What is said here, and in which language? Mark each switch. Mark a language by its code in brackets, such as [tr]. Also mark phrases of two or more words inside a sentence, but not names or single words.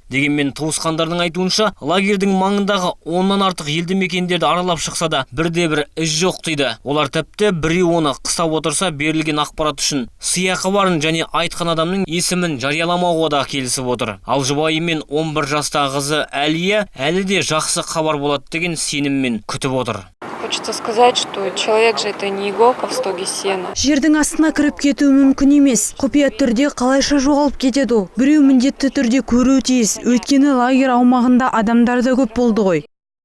[kk] Дегенмен туысқандардың айтуынша, лагердің маңындағы 10-нан артық елді мекендерді аралап шықса да, бірде-бір із жоқ дейді. Олар тіпті біреу оны қыстап отырса, берілген ақпарат үшін сыйақы барын және айтқан адамның есімін жарияламауға да келісіп отыр. Ал жұбайы мен 11 жастағы қызы Әлия әлі де жақсы хабар болады деген сеніммен күтіп отыр. [ru] Хочется сказать, что человек же это не иголка в стоге сена. [kk] Жердің астына кіріп кетуі мүмкін емес. Құпия түрде қалайша жоғалып кетеді ол. Біреу міндетті түрде көруі тиіс. Өйткені лагерь аумағында адамдар да көп болды ғой.